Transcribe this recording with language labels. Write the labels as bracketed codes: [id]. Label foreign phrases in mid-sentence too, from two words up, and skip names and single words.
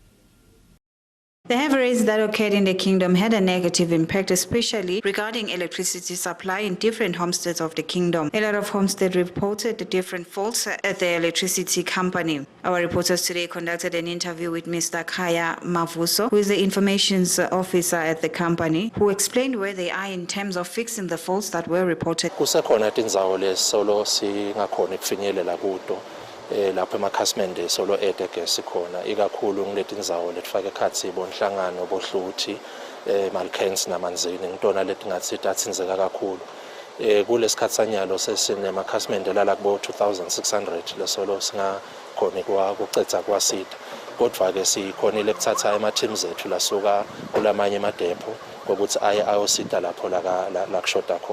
[en] The heavy rains that occurred in the kingdom had a negative impact, especially regarding electricity supply in different homesteads of the kingdom. A lot of homesteads reported the different faults at the electricity company. Our reporters today conducted an interview with Mr. Kaya Mavuso, who is the informations officer at the company, who explained where they are in terms of fixing the faults that were reported. [ss] Kusekhona tindzawo lesolo singakhona kufinyelela kuto lapho emakhasimende solo etegesi khona ikakhulu ngileti ndzawo letifake ekhatsi bonhlangano bohluthi Malkens namanzini ngitona letingathi tatsinzeka kakhulu kulesikhatsanyalo sesinemakhasimende lala kubo 2600 lesolo singakhona kucetha kwasida kodwa ke sikhonile kuthatha ema-teams ethu lasuka kulamanye emadepo ngokuthi aye ayosida lapho la kushoda khona.